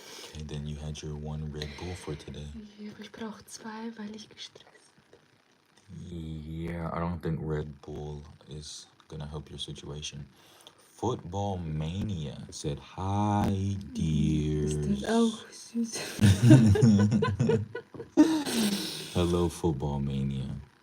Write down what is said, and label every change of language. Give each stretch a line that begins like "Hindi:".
English: Okay, then you had your 1 Red Bull for today.
German: Ja, aber ich brauche 2, weil ich gestresst bin.
English: Yeah, I don't think Red Bull is gonna help your situation. Football Mania said, hi, dears.
German: Ist das auch süß?
English: Hello, Football Mania.